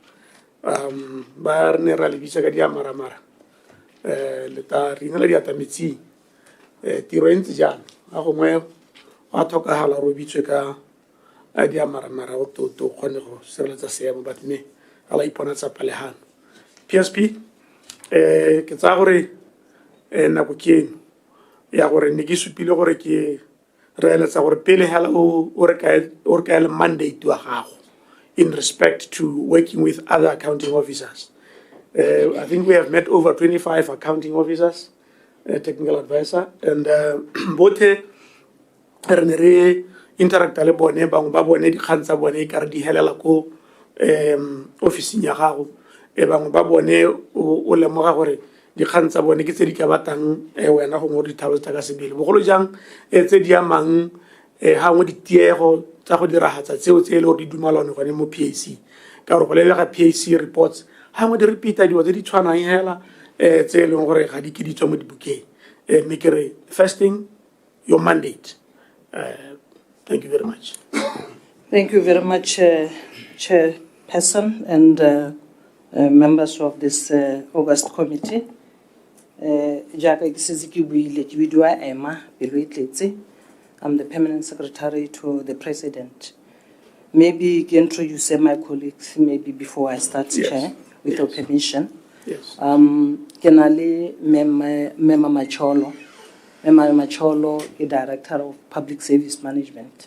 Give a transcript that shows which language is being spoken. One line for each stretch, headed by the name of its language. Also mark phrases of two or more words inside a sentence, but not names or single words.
Tswana: Ba re ne ra le bitsa ka diamaramara le ta re inela diata metsing tiro e ntse jalo ga gongwe go a tlhokagala gore o bitswe ka diamaramara go to kgone go sireletsa seemo but mme ga la ipona tsa palegano. PSP ke tsaya gore nako ke eno ya gore ne ke supile gore ke reeletsa gore pele hela o re kaele mandate wa gago
English: in respect to working with other accounting officers. I think we have met over 25 accounting officers, technical advisor, and both
Tswana: re ne re interacta le bone bangwe ba bone dikgang tsa bone e kare di helela ko officing ya gago bangwe ba bone o lemoga gore dikgang tsa bone ke tse di ka batang wena go ngwe dithalo tsa ka sebele bogolo jang tse di amang gangwe ditiego tsa go diragatsa tseo tse e le gore di dumalane gone mo PAC ka gore go lelega PAC reports gangwe di repeata dilo tse di tshwanang hela tse e leng gore ga di ke di tswa mo dibukeng mme ke re
English: first thing your mandate. Thank you very much. Thank you very much, Chairperson and members of this August committee.
Tswana: Jaaka ke setse ke buile ke bidiwa Emma Beloitletse.
English: I'm the permanent secretary to the president. Maybe can introduce my colleagues maybe before I start, yes. Chair, with your permission. Yes.
Tswana: Kenale Mema Macholo.
English: Mema Macholo is Director of Public Service Management.